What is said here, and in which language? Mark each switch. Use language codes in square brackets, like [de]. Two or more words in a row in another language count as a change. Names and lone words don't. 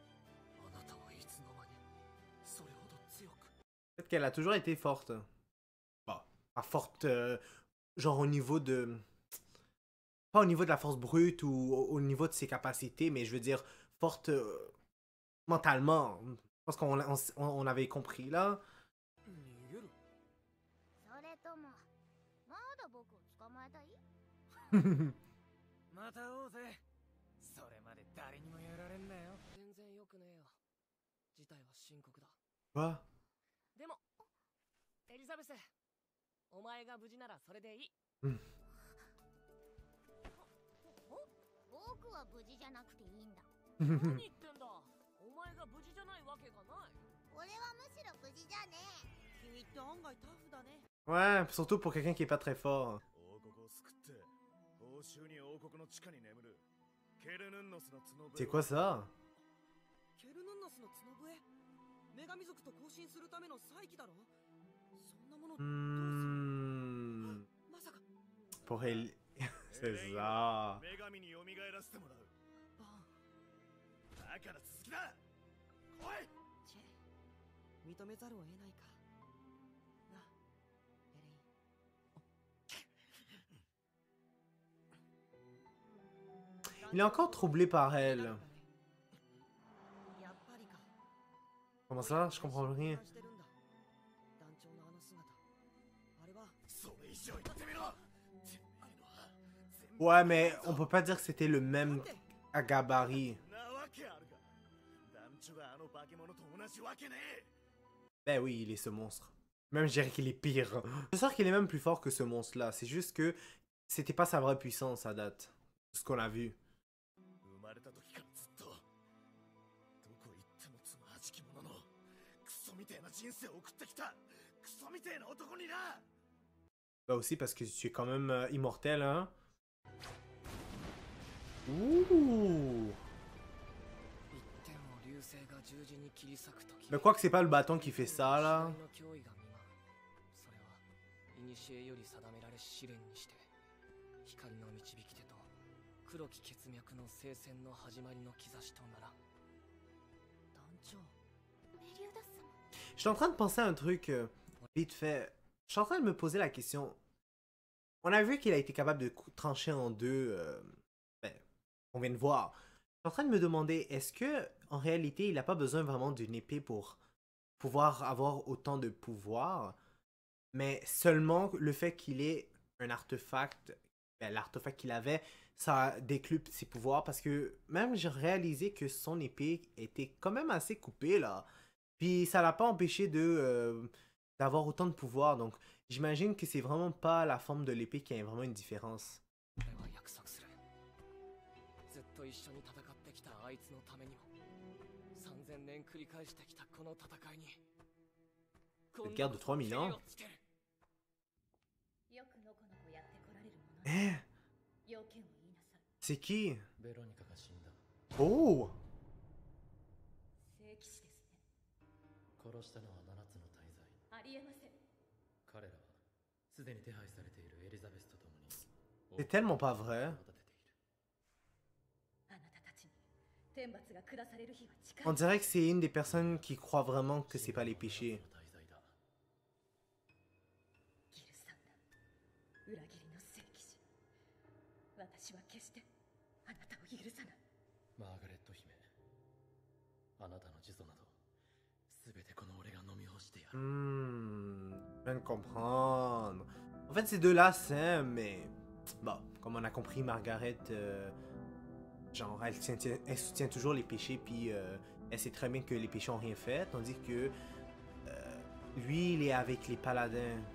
[fr] Peut-être qu'elle a toujours été forte. à forte, genre au niveau de, pas au niveau de la force brute ou au niveau de ses capacités, mais je veux dire forte mentalement. Je pense qu'on avait compris là. [ja] 逃げる。それともまだ僕を捕まえたい？また会おうぜ。それまで誰にもやられんなよ。全然良くねえよ。事態は深刻だ。 [fr] Quoi? [ja] でも、エリザベス、お前が無事ならそれでいい。僕は無事じゃなくていいんだ。何言ってんだ。お前が無事じゃないわけがない。俺はむしろ無事じゃねえ。君って案外タフだね。 [fr] Ouais, surtout pour quelqu'un qui est pas très fort. [ja] 王国を救って欧州に王国の地下に眠るケルヌンノスの角笛 [fr] C'est quoi ça? [ja] ケルヌンノスの角笛女神族と交信するための祭器だろ。そんなものどうする Hmm, まさか [fr] pour elle. C'est [ja] エレイン [fr] ça. [ja] 女神に蘇らせてもらうバーン。だから続きだ来いチェ認めざるを得ないかな。エレイン [fr] Il est encore troublé par elle. [ja] やっぱりか。 [fr] Comment ça? Je comprends rien. [ja] してるんだ。団長のあの姿。あれはそれ以上言ってみろてめえのは全部 [fr] Ouais, mais on peut pas dire que c'était le même à gabarit. [ja] なわけあるか団長があの化け物と同じわけねえ [fr] Ben oui, il est ce monstre. Même je dirais qu'il est pire. Je sais qu'il est même plus fort que ce monstre-là. C'est juste que c'était pas sa vraie puissance à date. Ce qu'on a vu. [ja] 生まれた時からずっとどこ行ってもつまはじき者のクソみてえな人生を送ってきたクソみてえな男にな [fr] Bah aussi parce que tu es quand même immortel, hein. Ouh. [ja] 一点を流星が十字に切り裂くとき。 [fr] Mais quoi que c'est pas le bâton qui fait ça, là. [ja] 時代の脅威が見舞う。それは古より定められ試練にして光の導き手と黒き血脈の聖戦の始まりの兆しとならん。団長。メリオダス様。 [fr] Je suis en train de penser à un truc vite fait. Je suis en train de me poser la question. On a vu qu'il a été capable de trancher en deux. Ben, on vient de voir. Je suis en train de me demander, est-ce que en réalité, il n'a pas besoin vraiment d'une épée pour pouvoir avoir autant de pouvoir, mais seulement le fait qu'il ait un artefact, ben, l'artefact qu'il avait, ça décuple ses pouvoirs parce que même j'ai réalisé que son épée était quand même assez coupée là. Puis ça l'a pas empêché de d'avoir autant de pouvoir. Donc j'imagine que c'est vraiment pas la forme de l'épée qui a vraiment une différence. [ja] 俺は約束する。ずっと一緒に戦ってきたあいつのためにも3000年繰り返してきたこの戦いに [fr] Une guerre de 3000 ans. [ja] よくのこのこやってこられるもの。 Eh, 要件を言いなさい。 [fr] c'est qui? [ja] ベロニカが死んだ。 Oh! 聖騎士ですね。殺したのは7つの大罪。ありえません。彼らはすでに手配されているエリザベスと共に [fr] C'est tellement pas vrai. [ja] を立てている。あなたたちに天罰が下される日は近い。 [fr] On dirait que c'est une des personnes qui croient vraiment que c'est pas les péchés. [ja] 大罪だ。ギルサンダー、裏切りの聖騎士。私は決してあなたを許さない。マーガレット姫、あなたの呪詛などすべてこの俺が飲み干してやる。 [fr] Je viens de comprendre. En fait, ces deux-là, c'est, mais bon, comme on a compris, Margaret, genre, elle soutient toujours les péchés, puis elle sait très bien que les péchés ont rien fait, tandis que lui, il est avec les paladins.